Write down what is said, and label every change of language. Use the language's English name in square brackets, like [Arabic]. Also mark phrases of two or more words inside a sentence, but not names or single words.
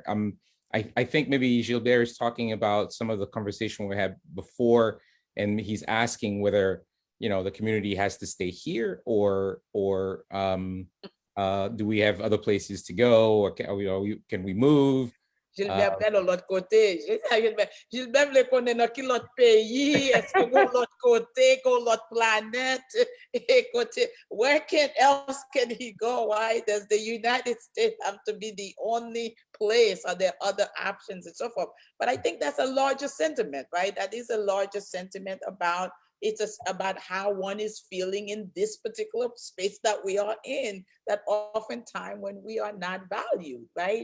[English] I think maybe Gilbert is talking about some of the conversation we had before, and he's asking whether, you know, the community has to stay here, or do we have other places to go, or can we move? [Haitian Creole] Gilbert prend l'autre côté. Gilbert vle konnen nan ki l'autre pays, est-ce que gon l'autre côté, gon l'autre planète, [English] where else can he go? Why does the United States have to be the only place? Are there other options and so forth? But I think that's a larger sentiment, right? That is a larger sentiment about, it's about how one is feeling in this particular space that we are in, that oftentimes when we are not valued, right?